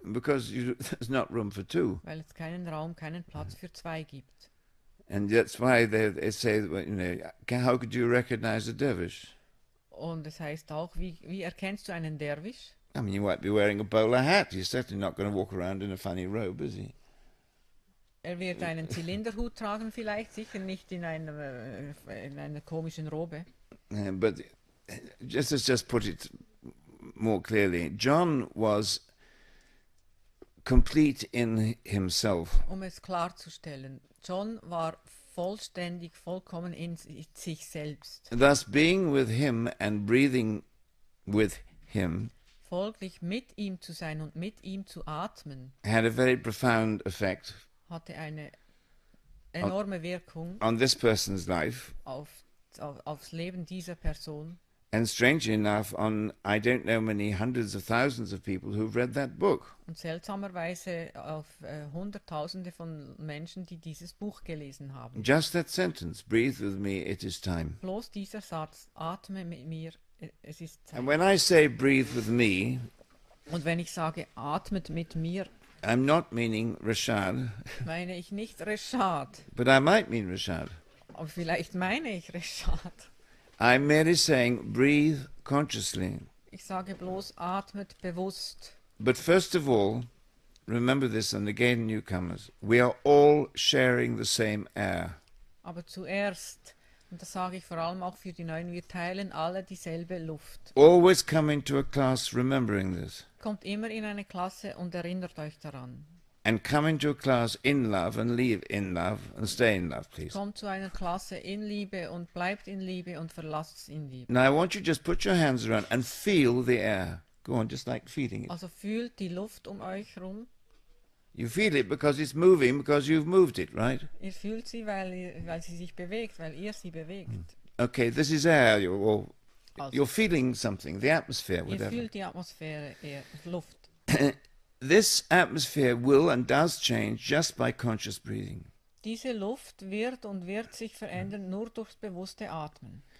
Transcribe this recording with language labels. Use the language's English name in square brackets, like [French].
[English] Because there's not room for two. [German] Weil es keinen Raum, keinen Platz für zwei gibt. [English] And that's why they say, how could you recognize a dervish? [German] Und es heißt auch, wie erkennst du einen Derwisch? [English] I mean, you might be wearing a bowler hat. He's certainly not going to walk around in a funny robe, is he? [German] Er wird einen Zylinderhut tragen vielleicht, sicher nicht in einer komischen Robe. [English] But let's just put it more clearly. John was complete in himself. [German] Um es klarzustellen, John war vollständig, vollkommen in sich selbst. [English] Thus, being with him and breathing with him [German] Folglich mit ihm zu sein und mit ihm zu atmen, [English] had a very profound effect [German] hatte eine enorme Wirkung [English] on this person's life, [German] aufs Leben dieser Person. [English] and strangely enough, on I don't know many hundreds of thousands of people who've read that book. [German] Und seltsamerweise auf Hunderttausende von Menschen, die dieses Buch gelesen haben. [English] Just that sentence, breathe with me, it is time. [German] Bloß dieser Satz, atme mit mir, es ist Zeit. [English] And when I say breathe with me, [German] Und wenn ich sage, atmet mit mir, [English] I'm not meaning Reshad, [German] meine ich nicht Reshad, [English] but I might mean Reshad. [German] aber vielleicht meine ich Reshad. [English] I'm merely saying breathe consciously. [German] Ich sage bloß, atmet bewusst. [English] But first of all, remember this, and again, newcomers, we are all sharing the same air. [German] Aber zuerst, und das sage ich vor allem auch für die Neuen, wir teilen alle dieselbe Luft. [English] Always come into a class remembering this. [German] Kommt immer in eine Klasse und erinnert euch daran. [English] And come into a class in love and leave in love and stay in love, please. [German] Kommt zu einer Klasse in Liebe und bleibt in Liebe und verlasst es in Liebe. [English] Now I want you to just put your hands around and feel the air. Go on, just like feeling it. [German] Also fühlt die Luft um euch rum. [English] You feel it because it's moving, because you've moved it, right? [German] Ihr fühlt sie, weil sie sich bewegt, weil ihr sie bewegt. [English] Okay, this is air. You're [German] Also, [English] feeling something, the atmosphere, [German] ihr [English] whatever. [German] fühlt die Atmosphäre, Luft. [English] This atmosphere will and does change just by conscious breathing. [German] Diese Luft wird sich verändern nur durchs bewusste Atmen.